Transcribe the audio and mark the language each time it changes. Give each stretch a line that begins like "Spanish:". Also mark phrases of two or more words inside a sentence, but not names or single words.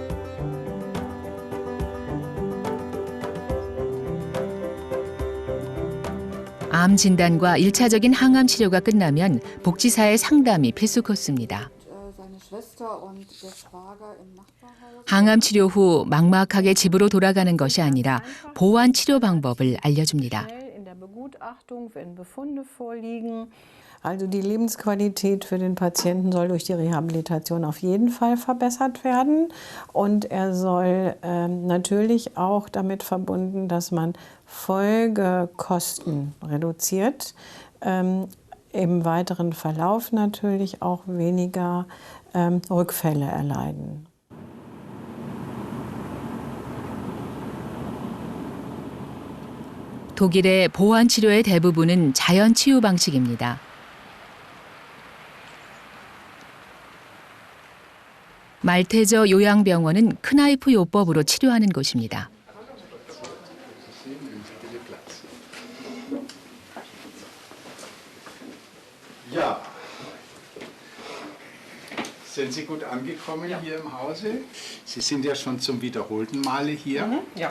Korean: 암 진단과 1차적인 항암 치료가 끝나면 복지사의 상담이 필수 코스입니다. 항암 치료 후 막막하게 집으로 돌아가는 것이 아니라 보완 치료 방법을 알려줍니다.
German: Also die Lebensqualität für den Patienten soll durch die Rehabilitation auf jeden Fall verbessert werden und er soll natürlich auch damit verbunden, dass man Folgekosten reduziert, im weiteren Verlauf natürlich auch weniger Rückfälle erleiden.
Korean: 독일의 보완 치료의 대부분은 자연 치유 방식입니다. 말테저 요양병원은 크나이프 요법으로 치료하는 곳입니다.
German: Ja, sind Sie gut angekommen hier im Hause? Sie sind ja schon zum wiederholten Male hier. Ja.